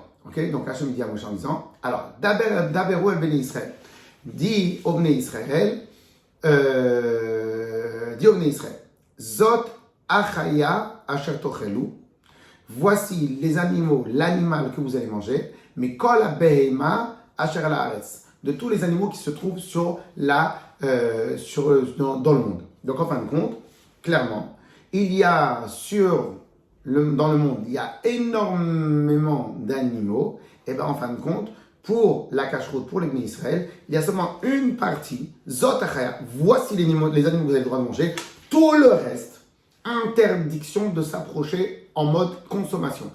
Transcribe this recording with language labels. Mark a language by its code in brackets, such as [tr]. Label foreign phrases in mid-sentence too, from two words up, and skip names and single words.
[fr] Ok, donc Hashem dit à Moshe en disant, alors, [he] דברו אל בני ישראל, [fr] dit au Bnei Israël, [he] זאת החיה אשר תאכלו, [fr] voici les animaux, l'animal que vous allez manger, mais [he] כל הבהמה אשר על הארץ, [fr] de tous les animaux qui se trouvent dans le monde. Donc en fin de compte, clairement, il y a dans le monde, il y a énormément d'animaux, et bien en fin de compte, pour la cache-route, pour les Bnei Israël, il y a seulement une partie, [he] זאת החיה, [fr] voici les animaux que vous avez le droit de manger, tout le reste, interdiction de s'approcher en mode consommation.